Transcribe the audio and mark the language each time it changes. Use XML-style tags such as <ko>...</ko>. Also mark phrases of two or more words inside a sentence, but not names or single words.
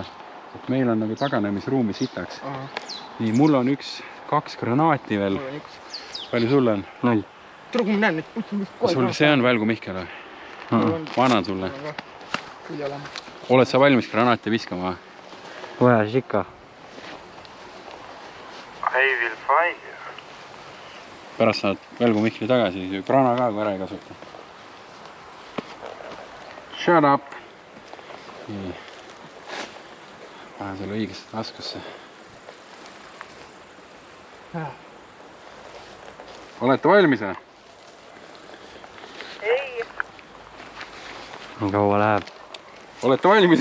<et>Et meil on nagu taganemisruumi sitaks. Nii, mul on 2 granaati veel. Mul on 1. Palju sul on? 0. Tule, kui ma näen neid. Sul see on Välgu Mihkel või? Ma annan sulle. Oled Oled sa valmis granaati viskama? Vajas ikka.</et> <en>I will fire.</en> <et>Pärast saad Välgu Mihkli tagasi, grana ka kui ära ei kasuta.</et> <en>Shut up!</en> <et>Nii. Panen selle õigesse taskusse. Olete valmis? Ei. Nii kaua läheb. Olete valmis?</et>